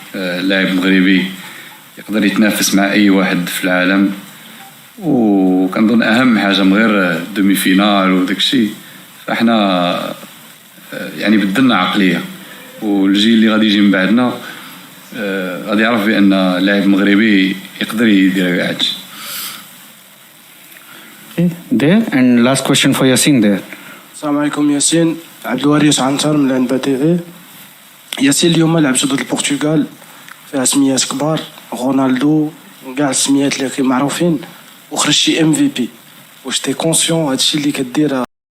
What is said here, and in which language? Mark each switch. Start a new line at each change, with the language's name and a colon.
Arabic: اللاعب المغربي يقدر يتنافس مع اي واحد في العالم، وكنظن اهم حاجه من غير دومي فينال وداك الشيء، فاحنا يعني بدلنا عقليه، والجيل اللي غادي يجي من بعدنا غادي يعرف بان اللاعب المغربي يقدر يدير هادشي.
English: There and last question for Yasin there.
Arabic: السلام عليكم ياسين. عبد الوارث عنتر من العنبة تي في. ياسين، اليوم لعبتو ضد البرتغال فيها سميات كبار، رونالدو وكاع السميات اللي معروفين، وخرجتي MVP. واش تي كونسيون هادشي اللي كدير؟